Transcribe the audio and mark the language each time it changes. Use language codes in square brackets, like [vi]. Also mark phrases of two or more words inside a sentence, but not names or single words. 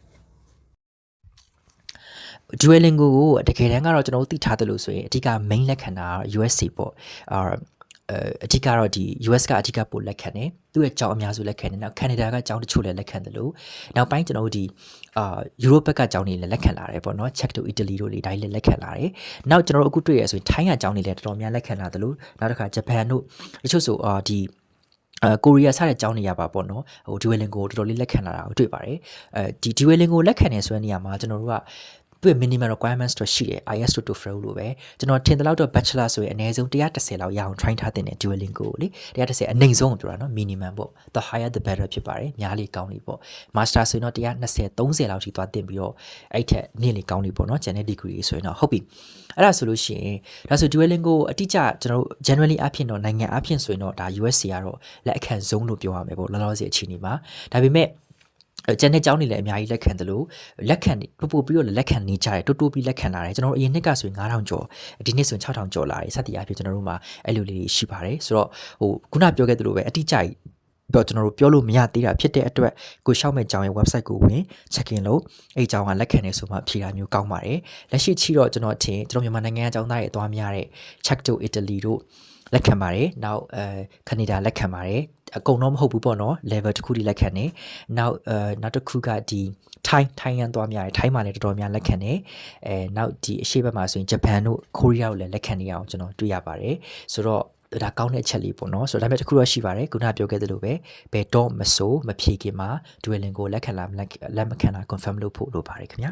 [my] Duolingo ကိုတကယ်တမ်းကတော့ကျွန်တော်တို့သိထားတယ်လို့ဆိုရင်အဓိက main လက်ခံတာ USA ပေါ့အဓိကတော့ဒီ US ကအဓိကပို့လက်ခံတယ်သူ့ရဲ့ကျောင်းအများစုလက်ခံတယ်နောက် Canada ကကျောင်းတချို့လည်းလက်ခံတယ်လို့နောက်ပိုင်းကျွန်တော်တို့ဒီEurope ဘက်ကကျောင်းတွေလည်းလက်ခံလာတယ်ပေါ့နော် Czech တို့ Italy တို့လေးတိုင်းလည်းလက်ခံလာတယ်နောက်ကျွန်တော်တို့အခုတွေ့ရဆိုရင်ထိုင်းကကျောင်းတွေလည်းတော်တော်များလက်ခံလာတယ်လို့နောက်တစ်ခါ Japan တို့တချို့ဆိုဒီကိုရီးယားစတဲ့ကျောင်းတွေရပါပေါ့နော်Duolingo ကိုတော်တော်လေး လက်ခံလာတာကိုတွေ့ပါတယ်ဒီ Duolingo လက်ခံနေဆိုတဲ့နေရာမှာကျွန်တော်တို့ကသူ့ [en] minimum requirements [my] တော့ရှိတယ် IELTS TOEFL လို့ပဲကျွန်တော်ထင်တယ်လို့တော့ bachelor ဆိုရင်အနည်းဆုံး130လောက်ရအောင် train ထားတင်တယ် Duolingo ကိုလေ130အနည်းဆုံးကိုပြောတာနော် minimum ပေါ့ [en] the higher the better [my] ဖြစ်ပါတယ်များလေကောင်းလေပေါ့ master ဆိုရင်တော့120 30လောက်ထိသွားတင်ပြီးတော့အဲ့ထက်န ည်းလေကောင်းလေပေါ့နော် [en] general degree [my] ဆိုရင်တော့ဟုတ်ပြီအဲ့ဒါဆိုလို့ရှိရင်ဒါဆို Duolingo အတိအကျကျွန်တော်တို့ generally အဖြစ်တော့နိုင်ငံအဖြစ်ဆိုရင်တော့ဒါ USC ကတော့လက်အခန့်ဆုံးလို့ပြောရမယ်ပေါ့လောလောဆယ်အခြေအနေမှာဒါပေမဲ့ကျန်တဲ့ကျောင်းတွေလည်းအများကြီးလက်ခံတယ်လို့ လက်ခံပို့ပြီးတော့လက်ခံနေကြတယ်တိုးပြီးလက်ခံလာတယ်ကျွန်တော်တို့အရင်နှစ်ကဆိုရင်9000ကျော်ဒီနှစ်ဆိုရင်6000ကျော်လာတယ်စသည်အားဖြင့်ကျွန်တော်တို့မှာအဲ့လိုလေးရှိပါတယ်ဆိုတော့ခုနပြောခဲ့သလိုပဲအတိအကျပြောကျွန်တော်တို့ပြောလို့မရသေးတာဖြစ်တဲ့အတွက်ကိုရှောက်မဲ့ကြောင်ရဲ့ website ကိုဝင် [en] check in [my] လုပ်အဲ့ကြောင်ကလက်ခံနေဆိုမှဖြေတာမျိုးကောင်းပါတယ်လက်ရှိချီတော့ကျွန်တော်ထင်ကျွန်တော်မြန်မာနိုင်ငံအကြောင်းသားတွေအသွားများတဲ့ check to Italy တို့လက်ခံပါတယ်နောက်ကနေဒါလက်ခံပါတယ်အကုန်တော့မဟုတ်ဘူးပေါ့နော် level တစ်ခုထိလက်ခံနေနောက်တစ်ခုကဒီထိုင်းရန်သွားများတယ်ထိုင်းမှာလည်းတော်တော်များလက်ခံနေနောက်ဒီအရှေ့ဘက်မှာဆိုရင်ဂျပန်တို့ကိုရီးယားတို့လည်းလက်ခံနေအောင်ကျွန်တော်တွေ့ရပါတယ်ဆိုတော့ဒါကောင်းတဲ့အချက်လေးပေါ့နော်ဆိုတော့ဒါပေမဲ့တစ်ခုတော့ရှိပါတယ်ခုနပြောခဲ့သလိုပဲဘယ်တော့မဆိုမဖြေခင်မှာ Duolingo လက်ခံလားလက်မခံလား confirm လုပ်ဖို့လိုပါတယ်ခင်ဗျာ